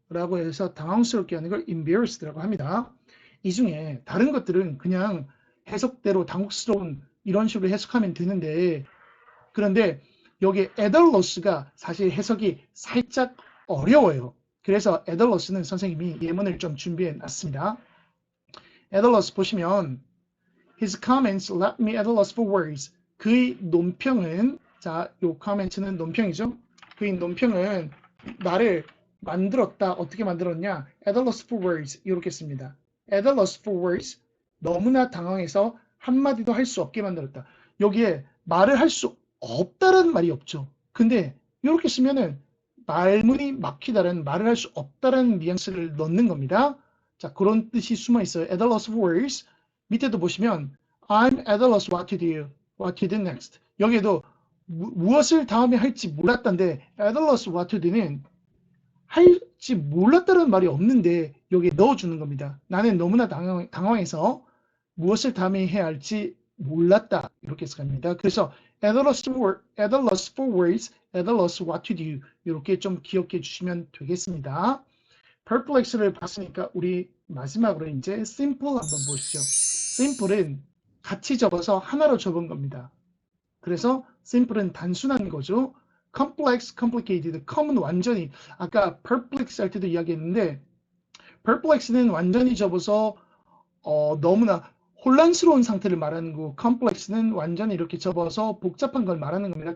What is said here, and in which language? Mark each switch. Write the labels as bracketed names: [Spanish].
[Korean] 라고 해서 당황스럽게 하는 걸 embarrassed라고 합니다. 이 중에 다른 것들은 그냥 해석대로 당혹스러운 이런 식으로 해석하면 되는데 그런데 여기 [English] at a loss [Korean] 가 사실 해석이 살짝 어려워요. 그래서 at a loss는 선생님이 예문을 좀 준비해 놨습니다. [English] at a loss [Korean] 보시면 [English] His comments left me at a loss for words. [Korean] 그의 논평은 자, 요 comment는 논평이죠. 그의 논평은 나를 만들었다. 어떻게 만들었냐? [English] at a loss for words [Korean] 이렇게 씁니다. [English] at a loss for words [Korean] 너무나 당황해서 한마디도 할 수 없게 만들었다. 여기에 말을 할 수 없다라는 말이 없죠. 근데 이렇게 쓰면은 말문이 막히다라는 말을 할 수 없다라는 뉘앙스를 넣는 겁니다. 자, 그런 뜻이 숨어 있어요. [English] at a loss for words [Korean] 밑에도 보시면 [English] I'm at a loss what to do, what to do next. [Korean] 여기에도 무엇을 다음에 할지 몰랐다인데 [English] at a loss what to do [Korean] 는 할지 몰랐다는 말이 없는데 여기에 넣어주는 겁니다. 나는 너무나 당황해서 무엇을 다음에 해야 할지 몰랐다 이렇게 해석합니다. 그래서 [English] at a loss for words, at a loss what to do [Korean] 이렇게 좀 기억해 주시면 되겠습니다. perplex를 봤으니까 우리 마지막으로 이제 simple 한번 보시죠. simple은 같이 접어서 하나로 접은 겁니다. 그래서 simple은 단순한 거죠. complex, complicated, come은 완전히 아까 perplex 할 때도 이야기했는데 perplex는 완전히 접어서 너무나 혼란스러운 상태를 말하는 거고 complex는 완전히 이렇게 접어서 복잡한 걸 말하는 겁니다.